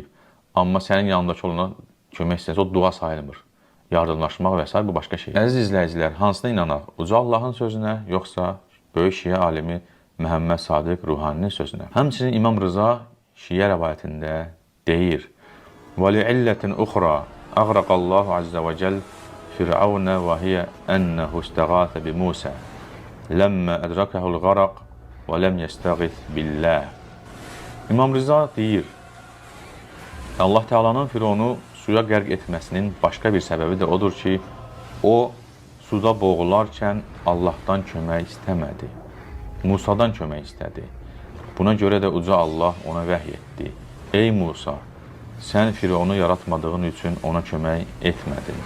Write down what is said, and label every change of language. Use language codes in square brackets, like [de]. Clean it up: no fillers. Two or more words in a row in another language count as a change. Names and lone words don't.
[az] Amma sənin yanındakı olana kömək istəsə, o dua sayılmır. Yardımlaşmaq və s. bu başqa şey. Əziz izləyicilər, hansına inanaq? Uca Allahın sözünə, yoxsa böyük şiə alimi Məhəmməd Sadiq Ruhaninin sözünə? Həmçinin İmam Rıza şiə rəvayətində deyir: [ar] وَلِعِلَّةٍ أُخْرَى أَغْرَقَ اللّٰهُ عَزَّ وَجَلْ فِرْعَوْنَ وَهِيَ أَنَّهُ اسْتَغَاثَ بِمُوسَى لَمَّا أَدْرَكَهُ الْغَرَقُ وَلَمْ يَسْتَغِثْ بِاللّٰهِ. [az] İmam Rıza deyir, Allah Teala'nın Firavunu suya qərq etməsinin başqa bir səbəbi də odur ki, o suda boğularkən Allahdan kömək istəmədi. Musadan kömək istədi. Buna görə də Uca Allah ona vəhy etdi: Ey Musa, sən Firavunu yaratmadığın üçün ona kömək etmədin.